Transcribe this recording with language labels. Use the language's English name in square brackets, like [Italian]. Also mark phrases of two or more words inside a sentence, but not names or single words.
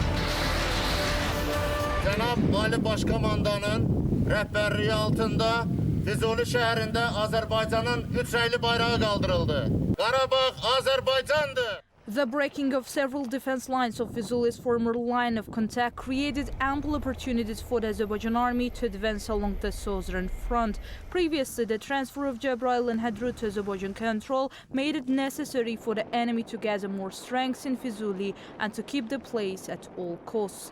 [Azerbaijani] Ali Başkomandanın rəhbərliyi altında Füzuli şəhərində Azərbaycanın 3 rəngli bayrağı qaldırıldı. Qarabağ Azərbaycandır. [English] The breaking of several defense lines of Füzuli's former line of contact created ample opportunities for the Azerbaijan army to advance along the southern front. Previously, the transfer of Cəbrayıl and Hadrut to Azerbaijan control made it necessary for the enemy to gather more strength in Füzuli and to keep the place at all costs.